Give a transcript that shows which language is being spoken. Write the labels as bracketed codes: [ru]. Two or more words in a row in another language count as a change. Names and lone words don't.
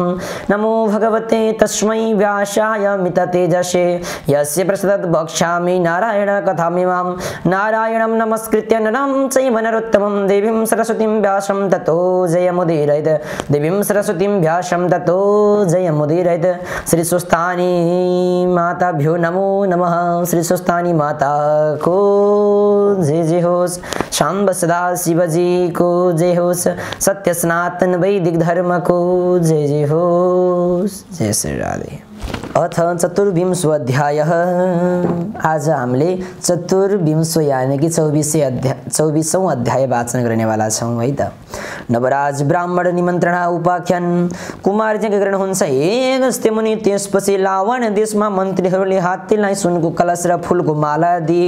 [sa] नमो भगवते तस्मै व्यासाय मिततेजसे यस्य प्रसदत् वक्ष्यामि नारायण कथामिमां नारायणं नमस्कृत्य नरं चैव नरोत्तमं देवीं सरस्वतीं व्यासं ततो जयमुदीरयेत् देवीं सरस्वतीं व्यासं ततो जयमुदीरयेत्। श्री स्वस्थानी माताभ्यो नमो नमः। [ne] श्री स्वस्थानी माता को जय जय होस्। शाम्ब सदा शिवजी को जय होस्। सत्य सनातन वैदिक धर्म को जय जय हो। [sa] जय श्री राधे। अथ चतुर्विंशो अध्याय। [ne] आज हामीले चतुर्विंशो [hi] यानी कि [ne] 24औं अध्याय वाचन गर्नेवाला छौं है त। नवराज ब्राह्मण निमन्त्रण उपाख्यान कुमारजीको गर्नुहुन्छ एक हस्ते मुनि। त्यसपछि लावण देशमा मन्त्रीहरूले हात्तीलाई सुनको कलश र फूलको माला दिए।